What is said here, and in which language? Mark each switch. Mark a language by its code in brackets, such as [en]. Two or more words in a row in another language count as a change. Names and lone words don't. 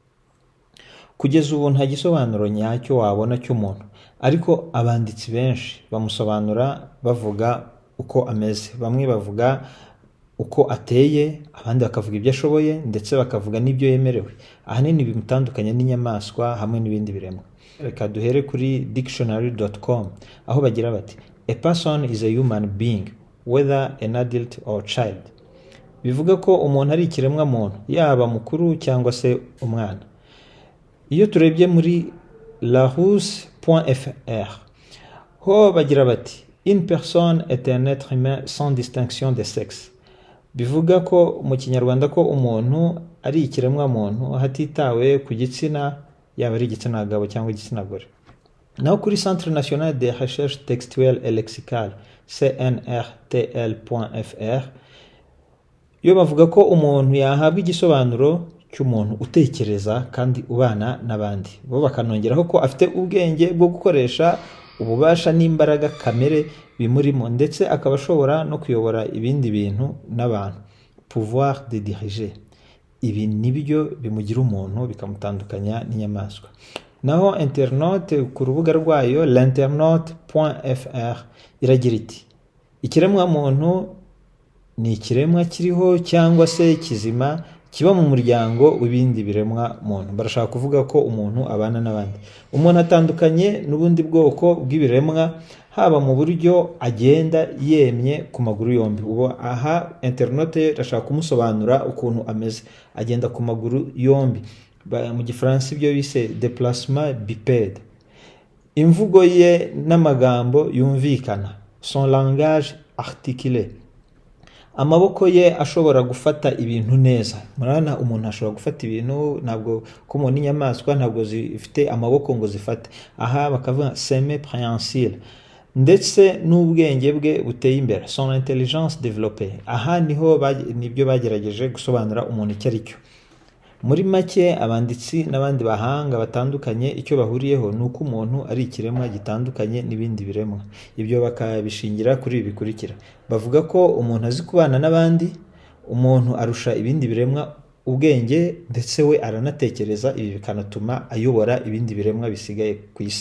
[rw] Kugeza ubu nta gisobanuro nyacyo wabona cy'umuntu, ariko abanditsi benshi bamusobanura bavuga uko ameze. Bamwe bavuga uko ateye, abandi bakavuga ibyo ashoboye ndetse bakavuga n'ibyo yemerewe. Ahanini bimutandukanye n'inyamaswa hamwe n'ibindi biremwa. Reka duhere kuri dictionary.com aho bagira bati [en] a person is a human being whether an adult or child. [rw] Bivuga ko umuntu ari ikiremwa muntu, yaba mukuru cyangwa se umwana. Iyo turebye muri larousse.fr ho bagira bati [fr] une personne est un être humain sans distinction de sexe. [rw] Bivuga ko mu kinyarwanda ko umuntu ari ikiremwa muntu hatitawe ku gitsina, yaba ari igitsina gabo cyangwa igitsina gore. Naho kuri Centre National de Recherche Textuelle et Lexicale cnrtl.fr yo bavuga ko umuntu yahabwa igisobanuro cy'umuntu utekereza kandi ubana n'abandi. Bo bakanongeraho ko afite ubwenge bwo gukoresha ububasha n'imbaraga kamere bimurimo, ndetse akaba ashobora no kuyobora ibindi bintu n'abantu, [fr] pouvoir de diriger. [rw] Ibi nibyo bimugira umuntu bikamutandukanya n'inyamaswa. Naho internaute ku rubuga rwayo l'internaute.fr iragira iti ikiremwa muntu ni ikiremwa kiriho cyangwa se kizima kiba mu muryango w'ibindi biremwa muntu. Barashaka kuvuga ko umuntu abana n'abandi. Umuntu atandukanye n'ubundi bwoko bw'ibiremwa haba mu buryo agenda yemye ku maguru yombi. Ubu aha internaute irashaka kumusobanura ukuntu ameze, agenda ku maguru yombi. Mu gifaransa ibyo bise [fr] déplacement bipède. [rw] Imvugo ye n'amagambo yumvikana, [fr] son langage articulé. [rw] Amaboko ye ashobora gufata ibintu neza. Murana umuntu ashobora gufata ibintu, ntabwo ko umuntu n'inyamaswa ntabwo zifite amaboko ngo zifate. Aha bakavuga [en] semi prehensile. [rw] Ndetse n'ubwenge bwe buteye imbere, [fr] son intelligence développée. [rw] Aha niho nibyo bagerageje gusobanura umuntu icyo ari cyo. Muri make abanditsi n'abandi bahanga batandukanye icyo bahuriyeho ni uko umuntu ari ikiremwa gitandukanye n'ibindi biremwa. Ibyo bakabishingira kuri ibi bikurikira. Bavuga ko umuntu azi kubana n'abandi, umuntu arusha ibindi biremwa ubwenge ndetse we aranatekereza, ibi bikanatuma ayobora ibindi biremwa bisigaye ku isi.